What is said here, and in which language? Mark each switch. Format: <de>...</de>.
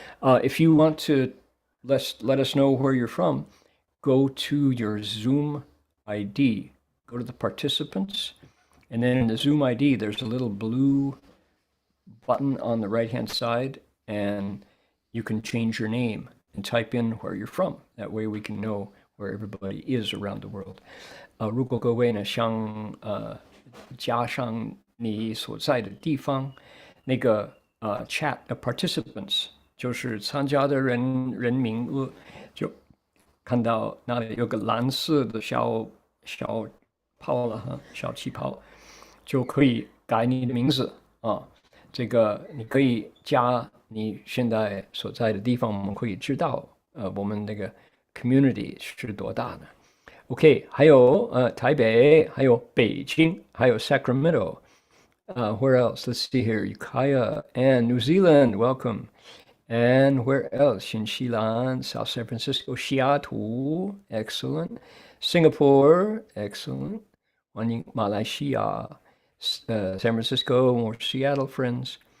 <en>If you want to let us know where you're from, go to your Zoom ID, go to the participants, and then in the Zoom ID, there's a little blue button on the right-hand side, and you can change your name and type in where you're from. That way we can know where everybody is around the world.</en> <zh>如果各位呢想加上你所在的地方，那个chat participants 就是参加的人名额，就看到那里有个蓝色的小泡了哈，小气泡，就可以改你的名字啊。这个你可以加你现在所在的地方，我们可以知道我们那个 community 是多大的。 OK， 还有台北，还有北京，还有 Sacramento。</zh> <en>Where else? Let's see here. Ukiah and New Zealand, welcome. And where else? 新西兰 South San Francisco, 西雅图 excellent. Singapore, excellent.</en> <zh>欢迎</zh> <en>马来西亚 San Francisco, more Seattle friends.</en>